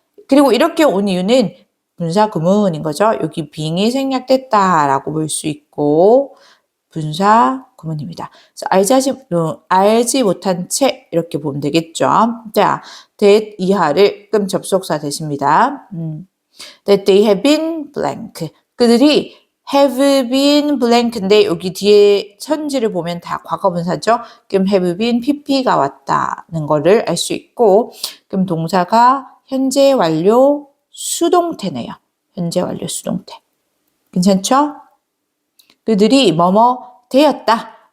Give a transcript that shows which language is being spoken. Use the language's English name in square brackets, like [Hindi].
[Korean] 그리고 이렇게 온 이유는 분사 구문인 거죠. 여기 being이 생략됐다라고 볼 수 있고 분사 구문입니다. 그래서 알지 못한 채 이렇게 보면 되겠죠. 자, that 이하를 끔 접속사 대십니다. [English] That they have been blank. [Korean] 그들이 have been blank인데 여기 뒤에 선지를 보면 다 과거분사죠. 그럼 have been pp가 왔다는 거를 알 수 있고 그럼 동사가 현재 완료 수동태네요. 현재 완료 수동태. 괜찮죠? 그들이 뭐뭐 되었다.